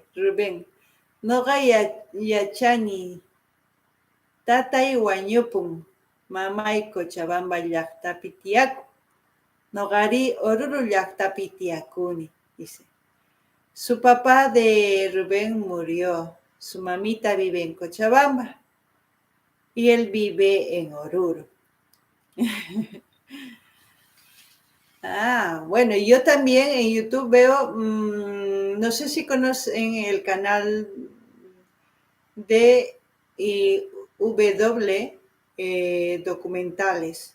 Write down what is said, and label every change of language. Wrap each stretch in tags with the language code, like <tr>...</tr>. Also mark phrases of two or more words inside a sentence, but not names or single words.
<qu>Rubén, noqa yachani tatay wañupun mamay Cochabamba llaqtapi tiyakun. Noqari Oruro llaqtapi tiyakuni,</qu> <es>dice. Su papá de Rubén murió, su mamita vive en Cochabamba y él vive en Oruro. Ah, bueno, yo también en YouTube veo, no sé si conocen el canal de W Documentales.</es>